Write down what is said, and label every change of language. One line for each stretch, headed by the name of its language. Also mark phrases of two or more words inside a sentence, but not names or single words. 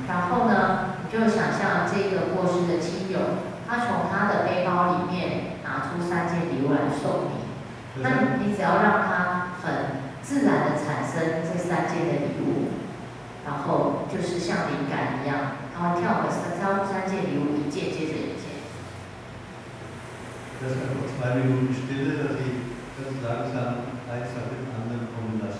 Chinese: 然后呢，你就想象这个过世的亲友，他从他的背包里面拿出3件礼物来送你。那你只要让他很自然的产生这3件的礼物，然后就是像灵感一样，他会跳3件礼物，一件接着一件。
German: Das ist einfach 2 Minuten Stille, dass Sie ganz langsam eins nach dem anderen kommen lassen.